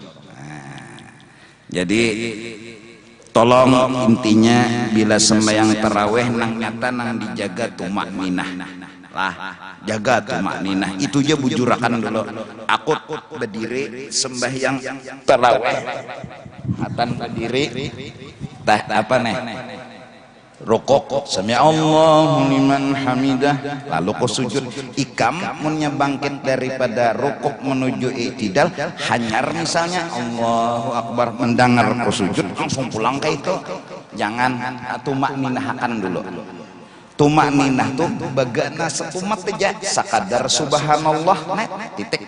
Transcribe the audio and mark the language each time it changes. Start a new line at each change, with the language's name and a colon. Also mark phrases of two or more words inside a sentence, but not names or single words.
Banjar: Jadi tolong intinya bila sembahyang tarawih nang nyata nang dijaga tumak ninah lah, jaga tumak ninah itu aja bujurakan dulu. Aku berdiri sembahyang tarawih, hatan berdiri, tah apa nih? Rukuk,
Arabic: سمع الله لمن حمده,
Banjar: lalu kau sujud. Ikam munnya bangkit daripada rukuk menuju i'tidal, hanyar misalnya
Arabic: الله أكبر,
Banjar: mendengar kau sujud langsung pulang ke itu. Jangan tumak ninahkan dulu. Tumak ninah tuh bagana setumat aja sakadar subhanallah net titik.